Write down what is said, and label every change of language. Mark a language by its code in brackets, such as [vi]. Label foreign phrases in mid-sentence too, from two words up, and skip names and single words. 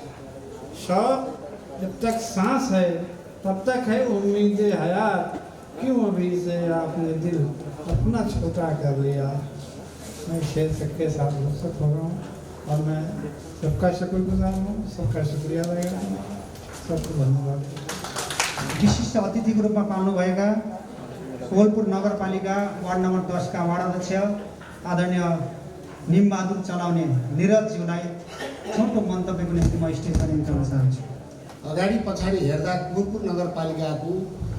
[hi] शौक जब तक सांस है तब तक है उम्मीदें हयात। क्यों अभी से आपने दिल अपना छोटा कर लिया। मैं शेर सबके साथ रुखसत हो रहा हूँ और मैं सबका शुक्रगुजार हूँ। सबका शुक्रिया रहेगा। सबको धन्यवाद। [ne] विशिष्ट अतिथिको रूपमा पाउनुभएका कोलपुर नगरपालिका [en] ward number [ne] 10 का वार्ड अध्यक्ष आदरणीय निमबहादुर चलाउने निरजज्यूलाई छोटो मन्तव्यको निम्ति म स्टेजमा निम्ताउन चाहन्छु। अगाडि पछाडि हेर्दा कोलपुर नगरपालिकाको